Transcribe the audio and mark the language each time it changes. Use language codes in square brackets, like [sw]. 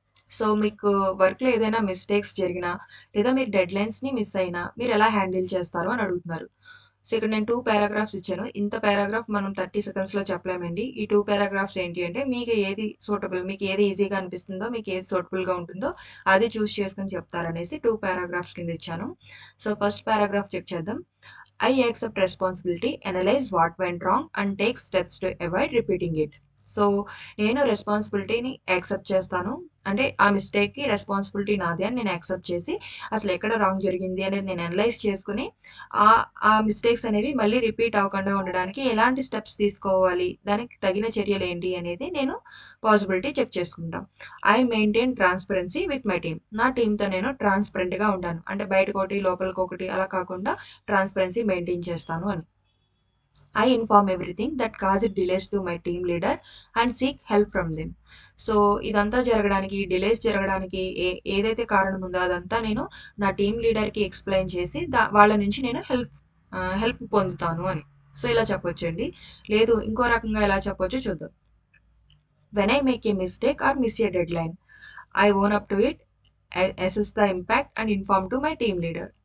[te] So మీకు వర్క్‌లో ఏదైనా మిస్టేక్స్ జరిగినా, లేదా మీరు డెడ్‌లైన్స్‌ని మిస్ అయినా మీరెలా హ్యాండిల్ చేస్తారు అని అడుగుతున్నారు. సో ఇక్కడ నేను 2 పారాగ్రాఫ్స్ ఇచ్చాను. ఇంత పారాగ్రాఫ్ మనం 30 సెకండ్స్‌లో చెప్పలేమండి. ఈ 2 పారాగ్రాఫ్స్ ఏంటి అంటే మీకు ఏది సూటబుల్, మీకు ఏది ఈజీగా అనిపిస్తుందో, మీకు ఏది సూటబుల్‌గా ఉంటుందో అది చూస్ చేసుకొని చెప్తారనేసి 2 పారాగ్రాఫ్స్ కింద ఇచ్చాను. సో ఫస్ట్ పారాగ్రాఫ్ చెక్ చేద్దాం. [en] I accept responsibility, analyze what went wrong and take steps to avoid repeating it. [te] So నేను రెస్పాన్సిబిలిటీని యాక్సెప్ట్ చేస్తాను. అంటే ఆ మిస్టేక్‌కి రెస్పాన్సిబిలిటీ నాదే అని నేను యాక్సెప్ట్ చేసి, అసలు ఎక్కడ రాంగ్ జరిగింది అనేది నేను అనలైజ్ చేసుకొని, ఆ మిస్టేక్స్ అనేవి మళ్ళీ రిపీట్ అవ్వకుండా ఉండడానికి ఎలాంటి స్టెప్స్ తీసుకోవాలి, దానికి తగిన చర్యలేంటి అనేది నేను పాసిబిలిటీ చెక్ చేసుకుంటా. [en] I maintain transparency with my team. [te] నా టీమ్‌తో నేను ట్రాన్స్‌పరెంట్‌గా ఉంటాను. అంటే బయటకొకటి, లోపలికొకటి అలా కాకుండా ట్రాన్స్‌పరెన్సీ మెయింటైన్ చేస్తాను అని. [en] I inform everything that caused delays to my team leader and seek help from them. [te] So ఇదంతా జరగడానికి, డిలేస్ జరగడానికి ఏదైతే కారణం ఉందో అదంతా నేను నా టీమ్ లీడర్‌కి ఎక్స్‌ప్లెయిన్ చేసి వాళ్ళ నుంచి నేను హెల్ప్ పొందుతాను అని. సో ఇలా చెప్పొచ్చండి. లేదు ఇంకో రకంగా ఎలా చెప్పొచ్చో చూద్దాం. [en] When I make a mistake or miss a deadline, I own up to it, assess the impact and inform to my team leader.